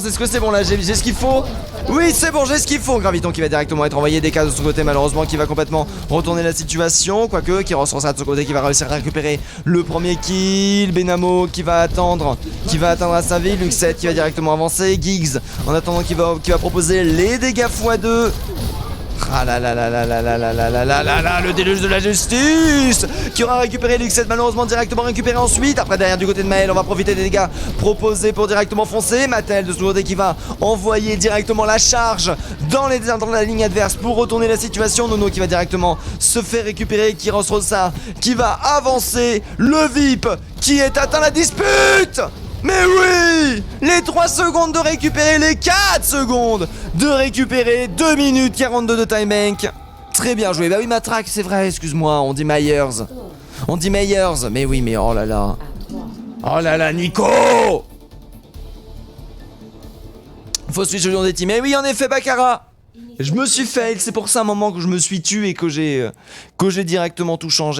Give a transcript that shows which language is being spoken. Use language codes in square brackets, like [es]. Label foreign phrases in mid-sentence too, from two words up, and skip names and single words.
[fr] Est-ce que c'est bon là, j'ai ce qu'il faut? Oui c'est bon, j'ai ce qu'il faut. Graviton qui va directement être envoyé des cas de son côté malheureusement qui va complètement retourner la situation. Quoique qui ressort ça de son côté qui va réussir à récupérer le premier kill. Benamo qui va attendre à sa vie. Luxette qui va directement avancer. Giggs en attendant qui va proposer les dégâts x2. Ah là là là là là là là là là là là là, le déluge de la justice qui aura récupéré Luxette, malheureusement directement récupéré ensuite. Après derrière du côté de Maël, on va profiter des dégâts proposés pour directement foncer. Mattel de ce côté qui va envoyer directement la charge dans la ligne adverse pour retourner la situation. Nono qui va directement se faire récupérer. Kyros Rosa qui va avancer. Le VIP qui est atteint la dispute. Mais oui, les 3 secondes de récupérer, les 4 secondes de récupérer, 2 minutes 42 de time bank. Très bien joué. Bah oui, Matraque, c'est vrai, excuse-moi, on dit Myers. Mais oui, mais oh là là. Oh là là, Nico. Faut switch au lion des teams. Mais oui, en effet, Baccarat. Je me suis fail, c'est pour ça un moment que je me suis tué et que j'ai directement tout changé.